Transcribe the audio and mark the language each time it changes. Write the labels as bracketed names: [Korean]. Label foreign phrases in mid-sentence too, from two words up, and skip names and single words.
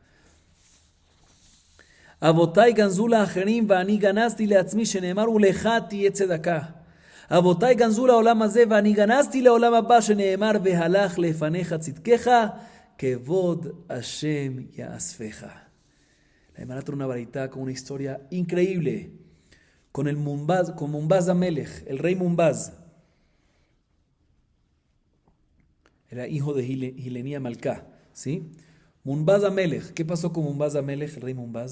[Hebrew] אבותיי גנזו לאחרים, ואני גנזתי לעצמי, שנאמר ולך תהיה צדקה. אבותיי גנזו לעולם הזה, ואני גנזתי לעולם הבא, שנאמר והלך לפניך צדקך, כבוד השם יאספך. [Spanish] La Gemara trae una baraita con una historia increíble con Munbaz Amelech, el rey Munbaz. Era hijo de Hilenia Malká, ¿sí? Munbaz Amelech, ¿qué pasó con Munbaz Amelech, el rey Munbaz?